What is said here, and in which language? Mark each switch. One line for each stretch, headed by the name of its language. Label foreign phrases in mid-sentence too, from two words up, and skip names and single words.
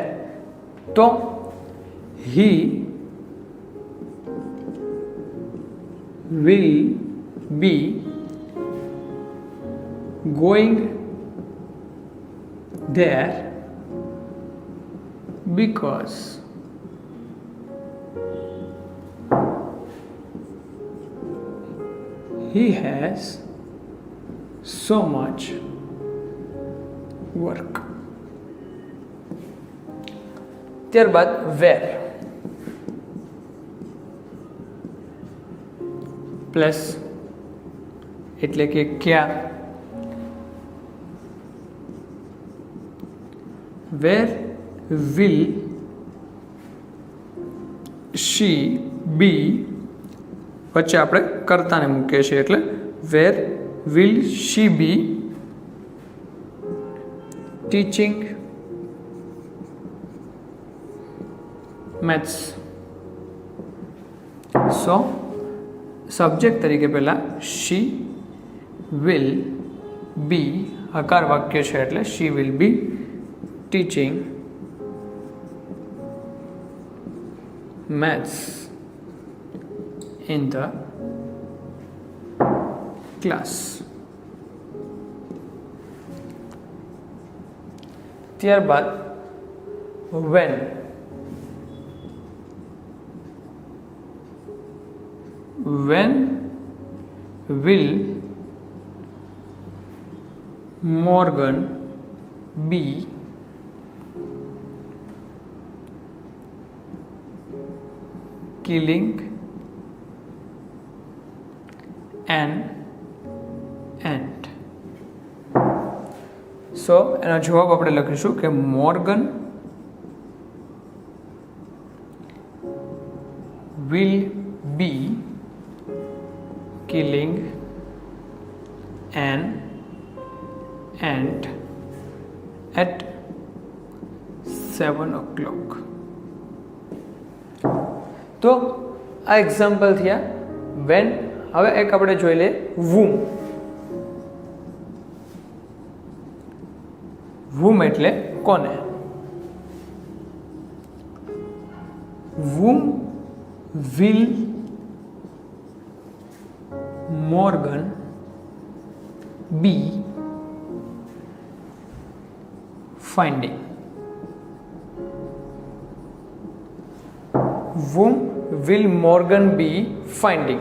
English: તો he will be going there because he has so much work.
Gujarati: ત્યારબાદ where પ્લસ એટલે કે ક્યાં.
English: where will she be,
Gujarati: વચ્ચે આપણે કર્તાને મૂકીએ છીએ, એટલે
English: where will she be teaching maths. so subject
Gujarati: તરીકે પહેલાં
English: she will be,
Gujarati: હકાર વાક્ય છે એટલે
English: she will be teaching maths in the class.
Gujarati: ત્યારબાદ when
English: will Morgan be killing an ant?
Gujarati: સો એનો જવાબ આપણે લખીશું કે
English: મોર્ગન will be killing an ant at 7 o'clock.
Gujarati: તો આ એક્ઝામ્પલ થયા વેન. હવે એક આપણે જોઈ લે womb. womb એટલે કોને?
English: whom will Morgan be finding? Whom will Morgan be finding?